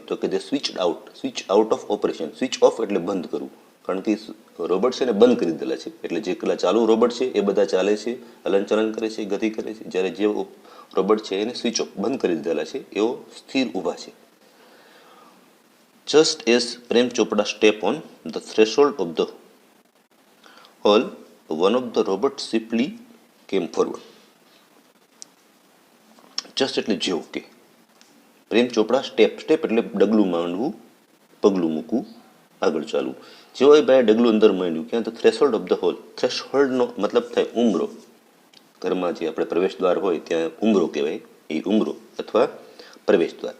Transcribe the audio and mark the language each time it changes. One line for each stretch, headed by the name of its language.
Gujarati: તો કે તે
English: Switch out of operation.
Gujarati: Switch off એટલે બંધ કરવું. કારણ કે રોબોટ છે ને બંધ કરી દીધેલા છે. એટલે જે પેલા ચાલુ રોબોટ છે એ બધા ચાલે છે, હલનચલન કરે છે, ગતિ કરે છે. જ્યારે જે રોબોટ છે એને સ્વિચ ઓફ બંધ કરી દીધેલા છે, એઓ સ્થિર ઊભા છે.
English: Just as Prem Chopra stepped on the threshold of the hall, one of the robots swiftly came forward.
Gujarati: Just એટલે જેવું કે પ્રેમ ચોપડા સ્ટેપ એટલે ડગલું માંડવું, પગલું મૂકવું, આગળ ચાલવું. જેવો એ ભાઈ ડગલું અંદર માંડ્યું ક્યાં? તો
English: Threshold of the hall.
Gujarati: થ્રેશોલ્ડનો મતલબ થાય ઉંબરો. ઘરમાં જે આપણે પ્રવેશ દ્વાર હોય ત્યાં ઉંબરો કહેવાય. એ ઉંબરો અથવા પ્રવેશ દ્વાર.